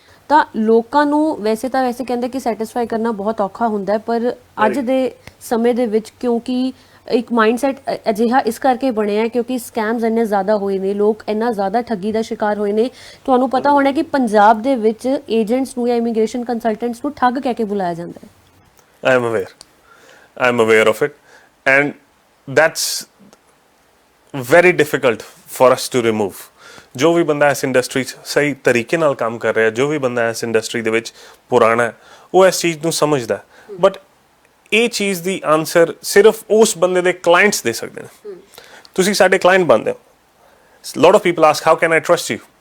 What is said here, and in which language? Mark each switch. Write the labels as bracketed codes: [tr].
[pa] ਤਾਂ ਲੋਕਾਂ ਨੂੰ ਵੈਸੇ ਕਹਿੰਦੇ ਕਿ ਸੈਟੀਸਫਾਈ ਕਰਨਾ ਬਹੁਤ ਔਖਾ ਹੁੰਦਾ ਹੈ, ਪਰ ਅੱਜ ਦੇ ਸਮੇਂ ਦੇ ਵਿੱਚ ਕਿਉਂਕਿ ਇੱਕ ਮਾਈਂਡਸੈਟ ਅਜਿਹਾ ਇਸ ਕਰਕੇ ਬਣਿਆ ਹੈ ਕਿਉਂਕਿ ਸਕੈਮਸ ਇੰਨੇ ਜ਼ਿਆਦਾ ਹੋਏ ਨੇ, ਲੋਕ ਇੰਨਾ ਜ਼ਿਆਦਾ ਠੱਗੀ ਦਾ ਸ਼ਿਕਾਰ ਹੋਏ ਨੇ। ਤੁਹਾਨੂੰ ਪਤਾ ਹੋਣਾ ਕਿ ਪੰਜਾਬ ਦੇ ਵਿੱਚ ਏਜੰਟਸ ਨੂੰ ਜਾਂ ਇਮੀਗ੍ਰੇਸ਼ਨ ਕੰਸਲਟੈਂਟਸ ਨੂੰ ਠੱਗ ਕਹਿ ਕੇ ਬੁਲਾਇਆ ਜਾਂਦਾ ਹੈ। [en] I am aware of it, and that's very difficult for us to remove [pa] ਜੋ ਵੀ ਬੰਦਾ ਇਸ ਇੰਡਸਟਰੀ 'ਚ ਸਹੀ ਤਰੀਕੇ ਨਾਲ ਕੰਮ ਕਰ ਰਿਹਾ, ਜੋ ਵੀ ਬੰਦਾ ਇਸ ਇੰਡਸਟਰੀ ਦੇ ਵਿੱਚ ਪੁਰਾਣਾ ਹੈ, ਉਹ ਇਸ ਚੀਜ਼ ਨੂੰ ਸਮਝਦਾ। ਬਟ ਇਹ ਚੀਜ਼ ਦੀ ਆਨਸਰ ਸਿਰਫ ਉਸ ਬੰਦੇ ਦੇ ਕਲਾਇੰਟਸ ਦੇ ਸਕਦੇ ਨੇ। ਤੁਸੀਂ ਸਾਡੇ ਕਲਾਇੰਟ ਬਣਦੇ ਹੋ। [en] Lot of people ask how can I trust you.